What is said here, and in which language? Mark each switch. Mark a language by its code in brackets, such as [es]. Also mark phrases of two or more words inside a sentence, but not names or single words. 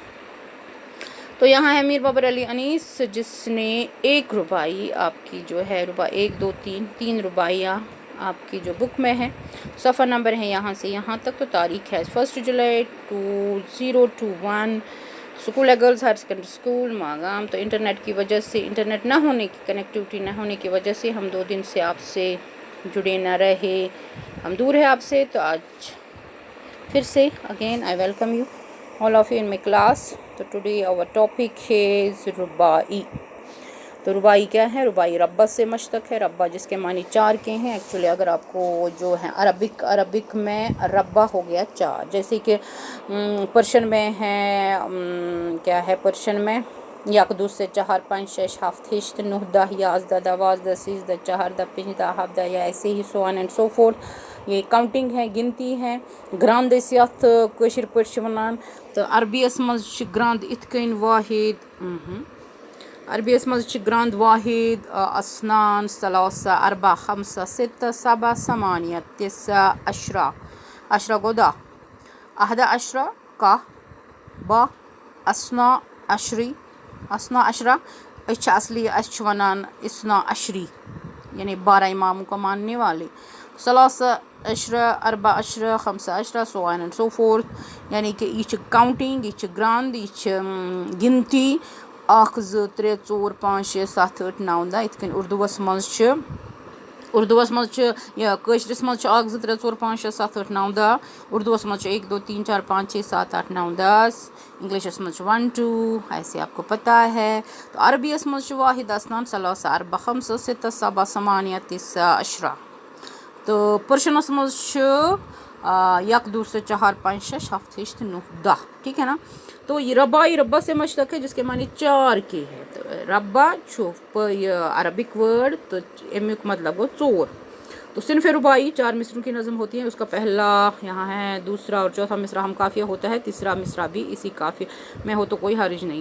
[ur] تو یہاں ہے میر بابر علی انیس جس نے ایک ربائی آپ کی جو ہے ایک دو تین ربائیاں آپ کی جو بک میں ہے، صفحہ نمبر ہے یہاں سے یہاں تک، تو تاریخ ہے 1 جولائی 2021۔ اسکول ہے گرلز ہائر سیکنڈری اسکول ماگام۔ تو انٹرنیٹ کی وجہ سے، انٹرنیٹ نہ ہونے کی، کنیکٹیوٹی نہ ہونے کی وجہ سے ہم 2 دن سے آپ سے جڑے نہ رہے، ہم دور ہیں آپ سے۔ تو آج پھر سے [en] again I welcome you all of you in my class. تو today our topic is ربائی۔ [ur] تو ربائی کیا ہے؟ ربائی ربا سے مشتق ہے، ربا جس کے معنی 4 کے ہیں۔ ایکچولی اگر آپ کو جو ہے عربک میں ربا ہو گیا 4، جیسے کہ پرشن میں ہے کیا ہے پرشن میں 1 2 3 4 5 6 7 8 9 10 11 12 13 14 15 17 یا ایسے ہی [en] so on and so forth۔ [ur] یہ کاؤنٹنگ ہے، گنتی ہے۔ [ks] گراند یتھ کٲشِر پٲٹھۍ چھِ وَنان، تو عربیَس منٛز چھِ گراند اِتھ کٔنۍ واحد، عربیَس منٛز چھِ گراند [ar] واحد، اسنان، ثلاثہ، اربع، خمسہ، ستہ، سبع، ثمانیہ، تسع، عشرہ، عشرہ [ks] گوٚو 10، [ar] احدہ عشرہ 11، 12، اسنا عشری، اسنا عشرہ، [ks] أسۍ چھِ اصلی أسۍ چھِ وَنان [ar] اسنا عشری، [ur] یعنی 12 اماموں کا ماننے والے۔ [ar] ثلاثہ عشرہ، اربع عشرہ، خمسہ عشرہ، [en] so on and so forth، [ks] یعنی کہ یہ چھِ کاؤنٹنگ، یہ چھِ گراند، یہ چھِ گنتی 1 2 3 4 5 6 7 8 9 10۔ یِتھ کٔنۍ اردوٗوَس منٛز چھِ یہ کٲشرِس منٛز چھِ 1 2 3 4 5 6 7 8 9 10، اردوٗوَس منٛز چھِ 1 2 3 4 5 6 7 8 9 10، انگلشس منٛز چھِ 1 2، [ur] ایسے آپ کو پتہ ہے۔ [ks] تو عربیَس منٛز چھِ [ar] واحد، اسنان، ثلاثہ، اربع، خمسہ، ستہ، سبع، ثمانیہ، تسع، عشرہ۔ [ks] تو پرشنس منٛز چھِ 1 2 3 4 5 6 7 8 9 10، [ur] ٹھیک ہے نا۔ تو یہ ربائی ربا سے مشتق ہے جس کے معنی 4 کے ہے۔ [ks] تو ربا چھُ یہ [en] Arabic word, [ks] تو امیُک مطلب گو 4۔ [ur] تو صنف ربائی 4 مصروں کی نظم ہوتی ہے، اس کا پہلا یہاں ہے، دوسرا اور چوتھا مصرع ہم قافیہ ہوتا ہے، تیسرا مصرع بھی اسی قافیہ میں ہو تو کوئی حرج نہیں۔